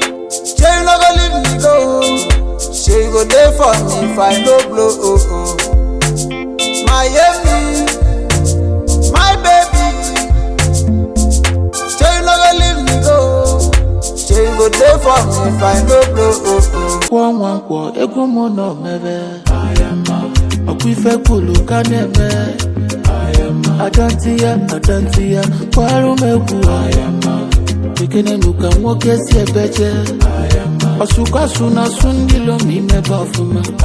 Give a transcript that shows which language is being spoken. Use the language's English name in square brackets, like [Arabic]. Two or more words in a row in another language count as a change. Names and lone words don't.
[Nigerian Pidgin] Shey you no go leave me go? Shey you go dey for me if I no blow? Oh, oh. Miami, my baby. Say you no go leave me go. Say you go dey for me if I no blow, oh, oh. [Igbo] Kwọ nwa nkwọ, egwu mụ nọ mebe. Ọkwa ife kwulu ka na-eme. Adanti ya, adanti ya. Kwara m egwu. Ekene nụ ka nwoke si ebeje. Ọsụkọsụ na-asụ ndị ilo ma imebe ọfụma.